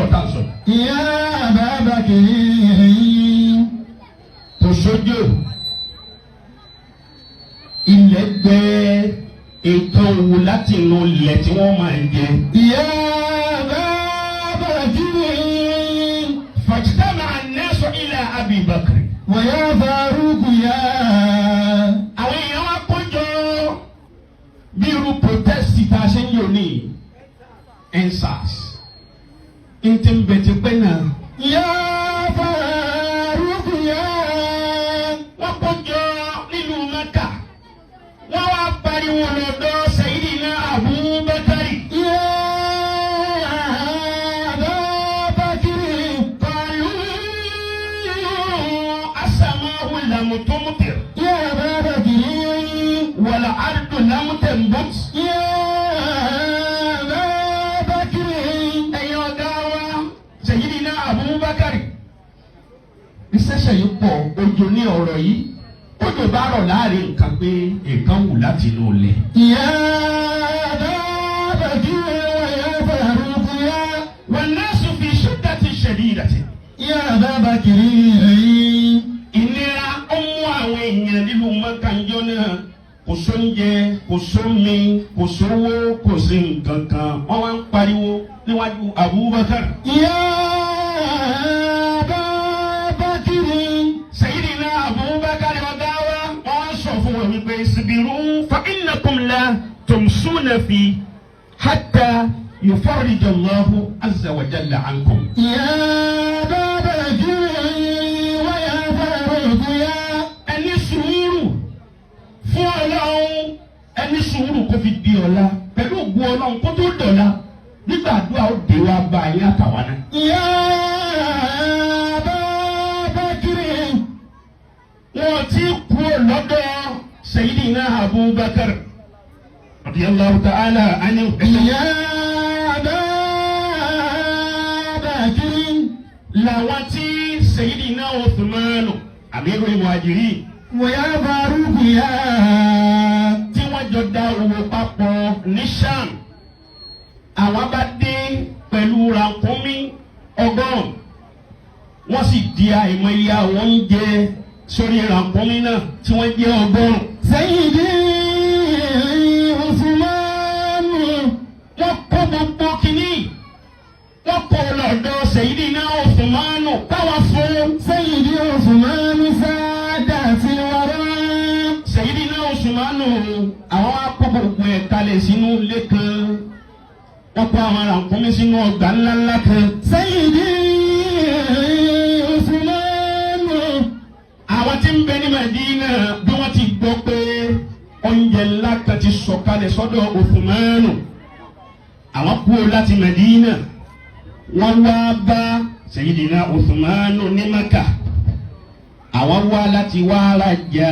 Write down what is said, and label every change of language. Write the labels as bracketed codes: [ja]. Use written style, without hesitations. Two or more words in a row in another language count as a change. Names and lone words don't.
[yo] sọ. [ar] يا أبا بكر [yo] Kò sójò. Ilẹ̀ gbẹ ètò òwò láti inú ilẹ̀ tí wọ́n máa ń jẹ. [ar] يا أبا بكر فاجتمع الناس إلى أبي بكر. ويا فاروق يا [yo] Àwọn èèyàn wá kójọ bí irú protest tá a ṣe ń yò ní EndSARS. N ti ń bẹ ti pẹ́ náà. [ar] يا فاروق يا [yo] Wọ́n kójọ nínú Mẹ́kà. Wọ́n wá pariwo lọ́dọ̀ Sayyidina Abubakar. [ar] يا أبا بكر قالوا السماء لم تمطر يا أبا بكر والأرض لم تنبت. يا أبا بكر [yo] Ẹ̀yin ọ̀gá wa Sayyidina Abubakar. Ìṣẹ̀ṣẹ̀ yìí pọ̀ òjò ní ọ̀rọ̀ yìí. Òjò bá rọ̀ láàrin nǹkan pé nǹkan wù láti inú ilẹ̀. [ar] يا أبا بكر ويا فاروق يا والناس في شدة شديدة. يا أبا بكر [yo] Ìnira ó mú àwọn èèyàn nínú mọ́kànjọ́ náà. Kò sóúnjẹ, kò sómi, kò sówó, kò sí nǹkan kan. Wọ́n wá ń pariwo níwájú Abubakar. [ar] يا أبا بكر [yo] Sayyidina Abubakar ọ̀gá wa wọ́n sọ fún wọn wípé [ar] اصبروا ف إنكم لا تمسون في حتى يفرج الله عز و جل عنكم. يا أبا بكر ويا فاروق يا [yo] Ẹni sùúrù fún Ọlọ́run, ẹni sùúrù kó fi di ọ̀la pẹ̀lú ògùn Ọlọ́run kó tó dọ̀la nígbà àdúrà ó dé wá bá yín àtàwọn náà. [ar] يا أبا بكر [yo] Wọ́n ti kú lọ́dọ̀ Sayyidina Abubakar [ar] رضي الله تعالى عنه. يا أبا بكر [yo] Làwọn tí Sayyidina Uthmanu [ar] أمير المهاجرين ويا فاروق يا [yo] tí wọ́n jọ da owó papọ̀ ní Sham. Àwọn bá dé pẹ̀lú ràkúnmí 100. Wọ́n sì di àìmọye àwọn oúnjẹ sórí ràkúnmí náà tí wọ́n jẹ́ 100. [ar] سيدي عثمان [yo] Wọ́n kó gbogbo kínní. Wọ́n kó lọ́dọ̀ Sayyidina Uthmanu káwọn fún. [ar] سيدي عثمان سادات الورى [yo] Sayyidina Usmanu àwọn akó gbogbo ẹ̀ kalẹ̀ sínú ilé kan. Wọ́n kó àwọn ràkúnmí sínú ọgbà ńláńlá kan. [ar] سيدي عثمان [yo] Àwọn tí ń bẹ ní Madina bí wọ́n ti gbọ́ pé oúnjẹ ńlá kan ti sọ̀kalẹ̀ sọ́dọ̀ Uthmanu. Àwọn kúrò láti Madina. Wọ́n wá bá Sayyidina Uthmanu ní Maka. Àwọn wá láti wá rajà.